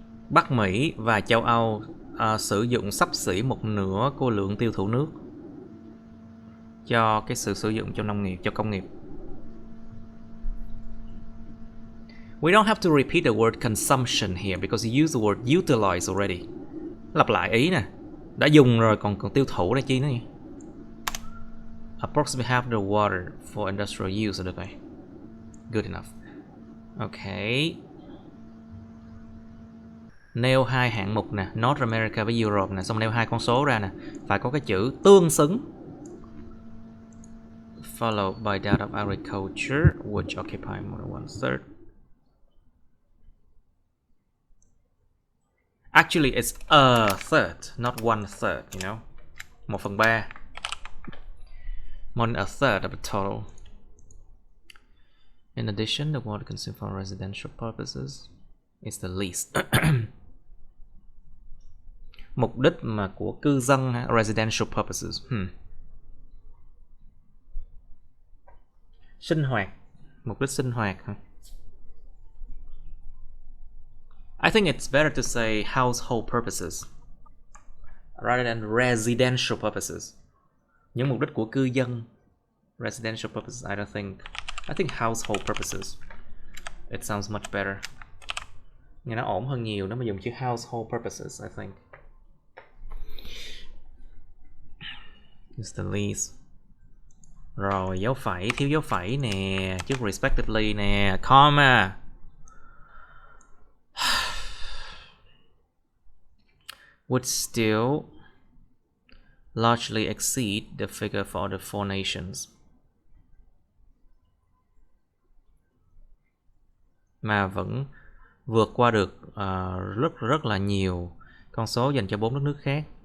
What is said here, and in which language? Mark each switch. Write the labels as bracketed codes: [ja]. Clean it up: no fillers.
[vi] Bắc Mỹ và châu Âu sử dụng xấp xỉ một nửa của lượng tiêu thụ nước cho cái sự sử dụng cho nông nghiệp, cho công nghiệp. [en] We don't have to repeat the word consumption here because you use the word utilize already. [vi] Lặp lại ý nè, đã dùng rồi còn tiêu thụ đây chi nữa nhỉ? [en] Approximately half the water for industrial use [vi] được rồi. [en] Good enough. Okay. [vi] Nêu hai hạng mục nè, North America với Europe nè, xong nêu hai con số ra nè, phải có cái chữ tương xứng. [en] Followed by that of agriculture, which occupy more than 1/3. Actually, it's a third, not 1/3, you know. 1/3. More than a third of the total. In addition, the water consumed for residential purposes is the least. [vi] Mục đích mà của cư dân, residential purposes. Sinh hoạt, mục đích sinh hoạt hả? [en] I think it's better to say household purposes rather than residential purposes. [vi] Những mục đích của cư dân, residential purposes. [en] I think household purposes. It sounds much better. [vi] Nghe nó ổn hơn nhiều nếu mà dùng chữ household purposes, [en] I think. It's the least. [vi] Rồi, dấu phẩy, thiếu dấu phẩy nè, trước respectively nè, comma. [en] Would still largely exceed the figure for the four nations. [vi] Mà vẫn vượt qua được rất là nhiều con số dành cho 4 đất nước khác.